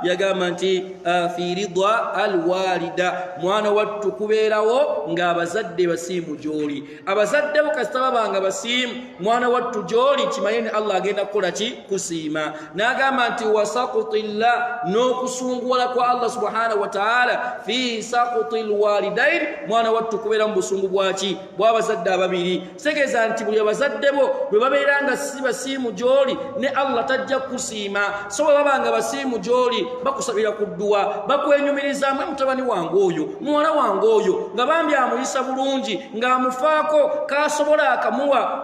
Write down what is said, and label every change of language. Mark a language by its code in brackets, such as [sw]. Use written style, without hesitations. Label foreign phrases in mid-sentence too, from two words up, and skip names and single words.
[lg] Yagamba nti [ar] في رضا الوالد. [lg] Mwana wattu kubeerawo ng'abazadde basiimu gy'oli. Abazadde bo kasita babanga basiimu mwana wattu gy'oli kimanye Allah agenda kukola ki kusiima. N'agamba nti wasaqutillah n'okusunguwala kwa [ar] الله سبحانه وتعالى في سخط الوالدين [lg] mwana wattu kubeera mu busungu bwaki bw'abazadde ababiri. Tegeeza nti buli abazadde bo bwe babeera nga si basiimu gy'oli ne Allah tajja kusiima. So bwe babanga basiimu gy'oli bakusabira ku dduwa bakwenyumirizaamu mutabani wange oyo muwala wange oyo nga bambi amuyisa bulungi ng'amufaako kaasobola akamuwa.